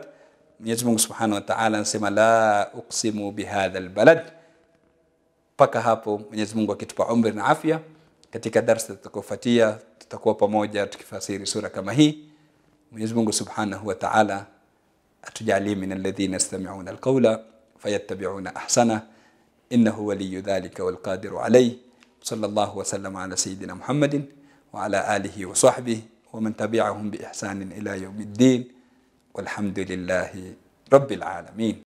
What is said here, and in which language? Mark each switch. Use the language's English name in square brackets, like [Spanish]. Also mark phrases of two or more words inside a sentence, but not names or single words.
[Swahili] Mwenyezi Mungu [Arabic] سبحانه وتعالى [Swahili] anasema [Arabic] لا أقسم بهذا البلد. [Swahili] Paka hapo Mwenyezi Mungu akitupa umri na afya, katika darasa itakayofuatia tutakuwa pamoja tukifasiri sura kama hii. Mwenyezi Mungu [Arabic] سبحانه وتعالى atujalie من الذين يستمعون القول فيتبعون أحسن إنه ولي ذلك والقادر عليه. صلى الله وسلم على سيدنا محمد وعلى آله وصحبه ومن تبعهم بإحسان إلى يوم الدين والحمد لله رب العالمين.